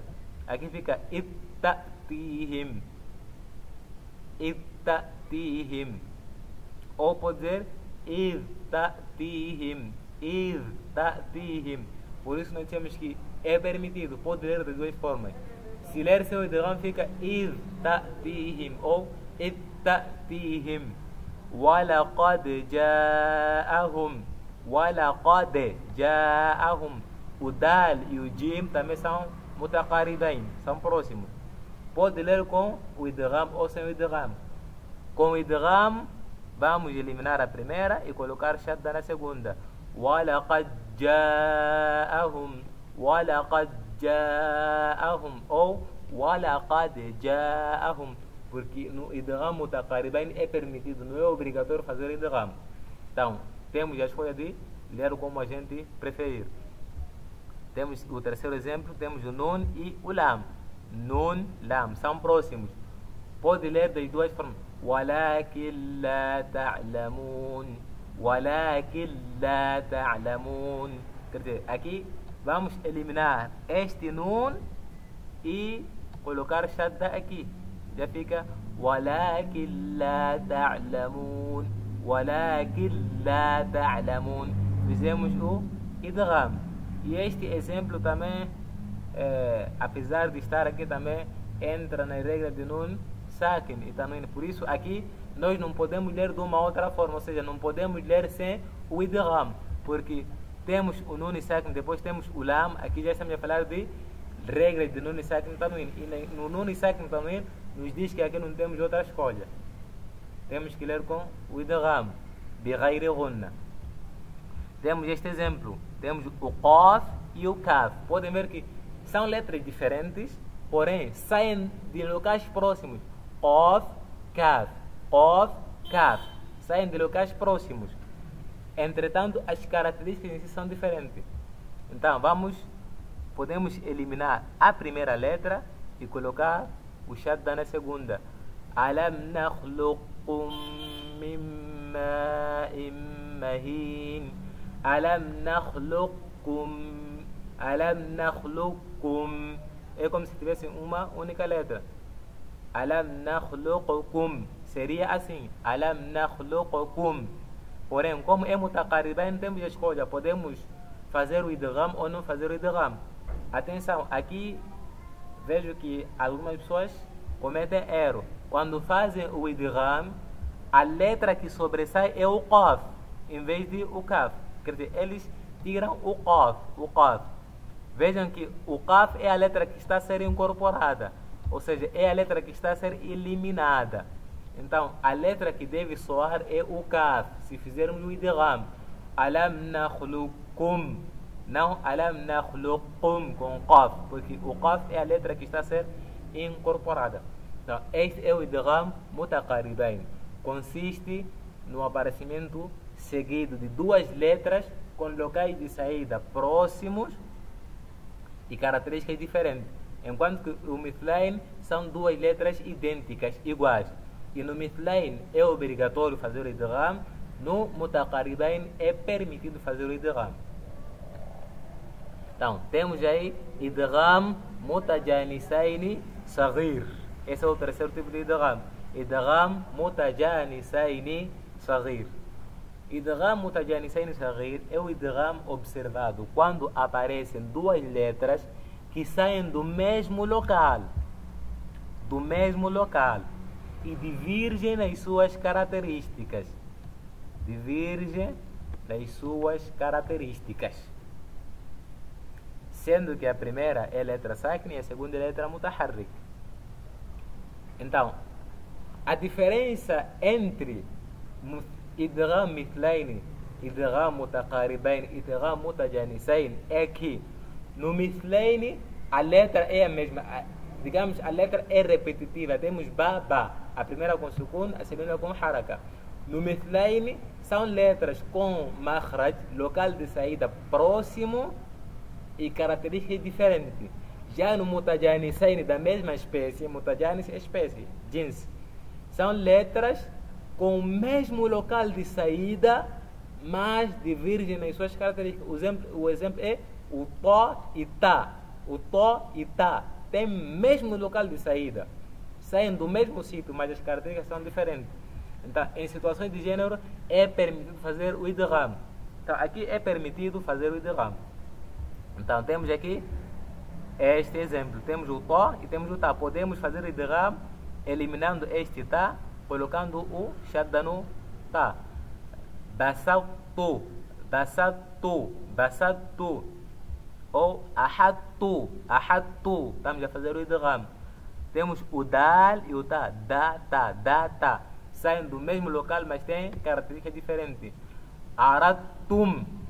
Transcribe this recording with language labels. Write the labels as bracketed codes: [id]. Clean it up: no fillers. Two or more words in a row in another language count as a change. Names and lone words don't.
[pt] Aqui fica [ar] اتّاتهم، اتّاتهم, [pt] ou pode dizer [ar] ادتاتهم، ادتاتهم. [pt] Por isso nós temos que é permitido, pode ler de duas formas. Se ler seu idgham fica idtatihim ou ittatihim. [ar] ولقد جاءهم، ولقد جاءهم. [pt] O dal e o jim também são mutaqaribain, são próximos. Pode ler com o idgham ou sem o idgham. Com o idgham vamos eliminar a primeira e colocar shadda na segunda. [ar] ولقد جاءهم، ولقد جاءهم أو ولقد جاءهم, [pt] porque no [ar] إدغام متقاربين [pt] é permitido, não é obrigatório fazer idgham. Então temos a escolha de ler como a gente preferir. Temos o terceiro exemplo, temos o nun e o lam. Nun, lam, são próximos. Pode ler das duas formas. [ar] ولكن لا تعلمون، ولكن لا تعلمون. [pt] Quer dizer, aqui vamos eliminar este nun e colocar shadda aqui. Já fica [ar] ولكن لا تعلمون، ولكن لا تعلمون. [pt] Fizemos o idgham. E este exemplo também, apesar de estar aqui também, entra na regra de [ar] نون ساكن [pt] e também. Por isso aqui nós não podemos ler de uma outra forma, ou seja, não podemos ler sem o idgham, porque temos o [ar] نون ساكن, [pt] depois temos o lam. Aqui já estamos a falar de regra de [ar] نون ساكن [pt] também. E no [ar] نون ساكن [pt] também nos diz que aqui não temos outra escolha. Temos que ler com o [ar] إدغام، بغير غنة. [pt] Temos este exemplo, temos o qaf e o kaf. Podem ver que são letras diferentes, porém saem de locais próximos. Qaf, kaf, qaf, kaf, saem de locais próximos. Entretanto, as características em si são diferentes. Então podemos eliminar a primeira letra e colocar o shadda na segunda. [ar] ألم نخلقكم من ماء مهين. ألم نخلقكم، ألم نخلقكم. [pt] É como se tivesse uma única letra. [ar] ألم نخلقكم. [pt] Seria assim. [ar] ألم نخلقكم. [pt] Porém, como é mutaqaribain, temos a escolha. Podemos fazer o idgham ou não fazer o idgham. Atenção, aqui vejo que algumas pessoas cometem erro. Quando fazem o idgham, a letra que sobressai é o qaf, em vez de o kaf. Quer dizer, eles tiram o qaf. Vejam que o qaf é a letra que está a ser incorporada, ou seja, é a letra que está a ser eliminada. Então, a letra que deve soar é o kaf, se fizermos o idgham. [ar] ألم نخلقكم, [pt] não [ar] ألم نخلقكم [pt] com qaf, porque o qaf é a letra que está a ser incorporada. Então, este é o [ar] إدغام متقاربين. [pt] Consiste no aparecimento seguido de duas letras com locais de saída próximos e características diferentes. Enquanto que o mithlain são duas letras idênticas, iguais. E no mithlain é obrigatório fazer o idgham, no mutaqaribain é permitido fazer o idgham. Então, temos aí [ar] إدغام متجانسين صغير. [pt] Esse é o terceiro tipo de idgham. [ar] إدغام متجانسين صغير. إدغام متجانسين صغير [pt] é o idgham observado quando aparecem duas letras que saem do mesmo local. E divergem nas suas características. Sendo que a primeira é letra sakna e a segunda é letra mutaharrik. Então, a diferença entre [ar] إدغام مثلين, إدغام متقاربين [pt] e [ar] إدغام متجانسين [pt] é que no mithlain a letra é a mesma. Digamos, a letra é repetitiva. Temos ba. A primeira com sukun, a segunda com haraka. No mithlain são letras com makhraj, local de saída próximo e características diferentes. Já no mutajanisain da mesma espécie, mutajanis é espécie, jins, são letras com o mesmo local de saída, mas divergem nas suas características. O exemplo é o to e ta. O to e ta tem o mesmo local de saída, saem do mesmo sítio, mas as características são diferentes. Então, em situações de gênero, é permitido fazer o idgham. Então, aqui é permitido fazer o idgham. Então, temos aqui este exemplo. Temos o to e temos o ta. Podemos fazer o idgham eliminando este ta, colocando o shadda no ta. [ar] Basattu. [pt] Ou ahadtu. Estamos a fazer o idgham. Temos o dal e o ta. Da. Saem do mesmo local, mas têm características diferentes. [ar] Aradtum.